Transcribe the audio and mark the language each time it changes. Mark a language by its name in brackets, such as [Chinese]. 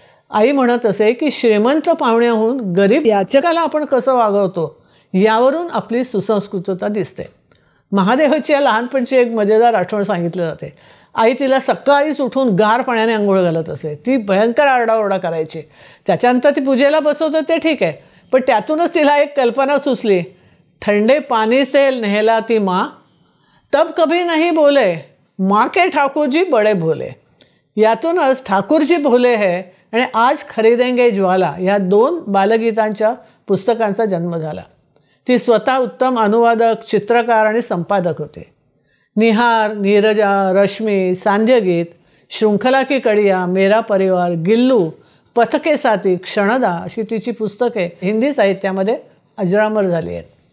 [Marathi] आई म्हणत असे की श्रीमंत पाहुण्याहून गरीब याचकाला आपण कसं वागवतो यावरून आपली सुसंस्कृतता दिसते. महादेवाची या लहानपणची एक मजेदार आठवण सांगितली जाते. आई तिला सकाळीच उठून गार पाण्याने आंघोळ घालत असे. ती भयंकर आरडाओरडा करायची. त्याच्यानंतर ती पूजेला बसवतं ते ठीक आहे, पण त्यातूनच तिला एक कल्पना सुचली. [Hindi] ठंडे पानी से नहलाती माँ, तब कभी नहीं बोले, माँ के ठाकुरजी बड़े भोले. [Marathi] यातूनच ठाकूरजी भोले है आणि आज खरीदेंगे ज्वाला या 2 बालगीतांच्या पुस्तकांचा जन्म झाला. ती स्वतः उत्तम अनुवादक, चित्रकार आणि संपादक होते. निहार, नीरजा, रश्मी, सांध्यगीत, श्रृंखला की कडिया, मेरा परिवार, गिल्लू, पथ के साथी, क्षणदा अशी तिची पुस्तके हिंदी साहित्यामध्ये अजरामर झाली आहेत.